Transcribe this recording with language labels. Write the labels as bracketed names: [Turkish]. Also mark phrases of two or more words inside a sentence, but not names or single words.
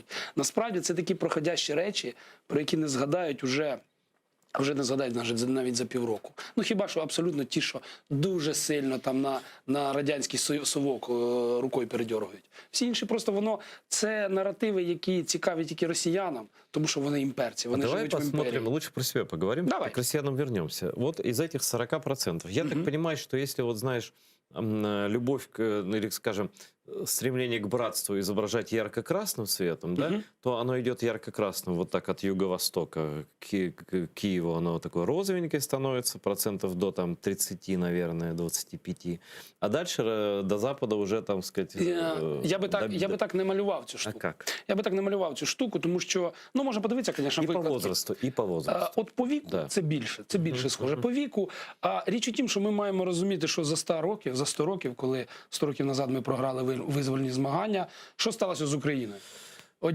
[Ukrainian] Насправді це такі проходящі речі, про які не згадають вже не згадають навіть за півроку. Ну хіба що абсолютно ті, що дуже сильно там на радянський совок рукою передьоргують. Всі інші просто це наративи, які цікаві тільки росіянам, тому що вони імперці, вони живуть в імперії. [Russian] Давай посмотрим, лучше про себя поговорим, Давай. к россиянам вернемся. Вот из этих 40%, я так понимаю, что если вот знаешь, любовь, или, скажем, стремление к братству изображать ярко-красным цветом, да, то оно идет ярко-красным вот так от юго-востока к Киеву, оно такое розовенькое становится, процентов до там 30, наверное, 25. А дальше до запада уже, там, сказать... [Ukrainian] Я би так не малював цю штуку. [Russian] А как? [Ukrainian] Я би так не малював цю штуку, тому що, ну, можна подивитися, звісно, викладки. [Russian] І по возрасту. [Ukrainian] От по віку це більше схоже. По віку. А річ у тім, що ми маємо розуміти, що за 100 років, коли 100 років назад ми програли визвольні змагання, що сталося з Україною?